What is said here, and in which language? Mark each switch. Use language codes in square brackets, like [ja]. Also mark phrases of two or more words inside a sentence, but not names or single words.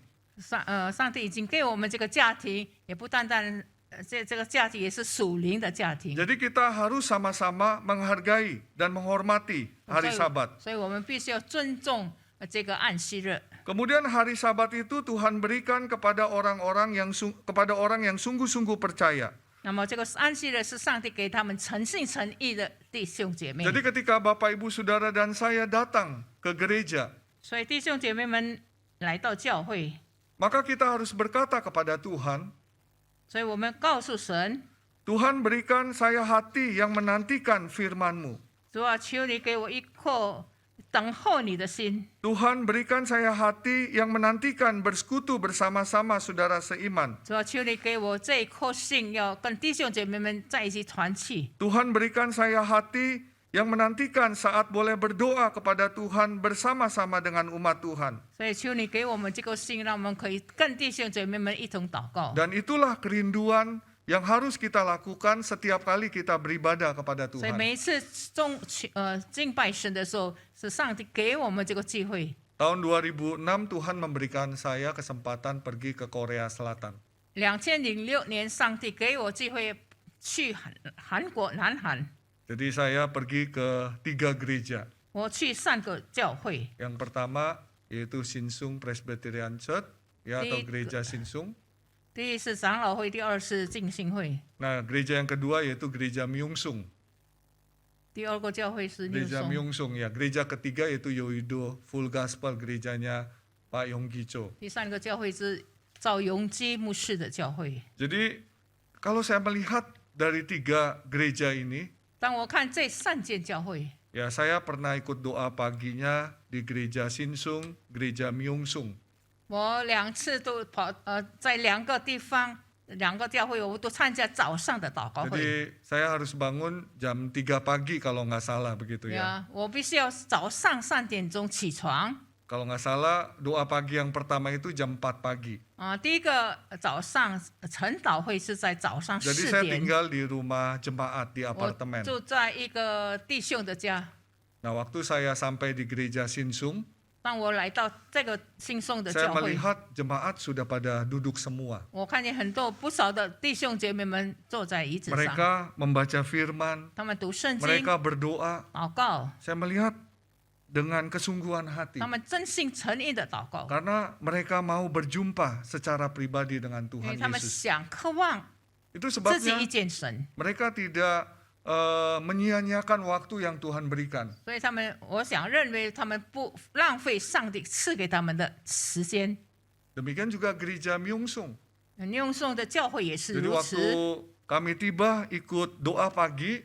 [zh] 上帝已经给我们这个家庭，也不单单这个家庭也是属灵的家庭。 [id] Jadi kita harus sama-sama menghargai dan menghormati hari Sabat. [zh] 所以我们必须要尊重这个安息日。 [id] Kemudian hari Sabat itu Tuhan berikan kepada orang yang sungguh-sungguh percaya. [zh] 那么这个安息日是上帝给他们诚心诚意的弟兄姐妹。 [id] Jadi ketika Bapak Ibu Saudara dan saya datang ke gereja, [zh] 所以弟兄姐妹们来到教会， [id] maka kita harus berkata kepada Tuhan, [zh] 所以我们告诉神， [id] Tuhan berikan saya hati yang menantikan firman-Mu. [zh] 主啊，求你给我一颗等候你的心。 [id] Tuhan berikan saya hati yang menantikan bersekutu bersama-sama saudara seiman. [zh] 主啊，求你给我这一颗心，要跟弟兄姐妹们在一起团契。 [id] Tuhan berikan saya hati yang menantikan saat boleh berdoa kepada Tuhan bersama-sama dengan umat Tuhan. [zh] 所以求你给我们这个心，让我们可以跟弟兄姐妹们一同祷告。 [id] Dan itulah kerinduan yang harus kita lakukan setiap kali kita beribadah kepada [zh] 所以 [id] Tuhan. [zh] 每一次敬拜神的时候，是上帝给我们这个机会。 [id] Tahun 2006 Tuhan memberikan saya kesempatan pergi ke Korea Selatan. [zh] 2006 年，上帝给我机会去韩国南韩， [id] Jadi saya pergi ke 3 gereja. [zh] 我去3个教会。 [id] Yang pertama yaitu Sinsung Presbyterian Church, ya, atau gereja Sinsung. [zh] 第一是长老会，第二是浸信会， [id] Nah, gereja yang kedua yaitu gereja Myeongsung. [zh] 第二个教会是六 [id] Gereja [zh] 松， [id] Myeongsung, ya. Gereja ketiga yaitu Yoido Full Gospel, gerejanya Pak Yonggi Cho. [zh] 第3个教会是赵永基牧师的教会。 [id] Jadi kalau saya melihat dari 3 gereja ini, [zh] 当我看这3间教会， [id] ya saya pernah ikut doa paginya di gereja Sinsung, gereja Myeongsung. [zh] 我2次都在2个地方2个教会，我都参加早上的祷告会。 [id] Jadi saya harus bangun jam 3 pagi kalau nggak salah begitu ya. [zh] 呀，我必须要早上3点钟起床。 [id] Kalau nggak salah doa pagi yang pertama itu jam 4 pagi. [zh] 第一个早上晨祷会是在早上 [id] Jadi [zh] 4 [id] saya [zh] 点， [id] tinggal di rumah jemaat di [zh] 我 [id] apartemen. [zh] 住在一个弟兄的家。 [id] Nah, waktu saya sampai di gereja Sinsung, [zh] 当我来到这个新送的 [id] saya [zh] 教会， [id] melihat jemaat sudah pada duduk semua. [zh] 我看见不少的弟兄姐妹们坐在椅子上， [id] Mereka membaca firman, [zh] 他们读圣经、 [id] mereka berdoa. [zh] 祷告， [id] Saya melihat dengan kesungguhan hati. [zh] 他们真心诚意的祷告， [id] Karena mereka mau berjumpa secara pribadi dengan [zh] 因 [id] Tuhan [zh] 为他们 [id] Yesus. [zh] 想渴望 [id] Itu [zh] 自己 [id] sebabnya [zh] 遇见神， [id] mereka tidak menyia-nyiakan waktu yang Tuhan berikan. [zh] 所以我认为他们不浪费上帝赐给他们的时间。 [id] Demikian juga gereja Myeongsung. [zh] 用颂的教会也是 [id] Jadi [zh] 如 [id] waktu [zh] 此。 [id] kami tiba ikut doa pagi,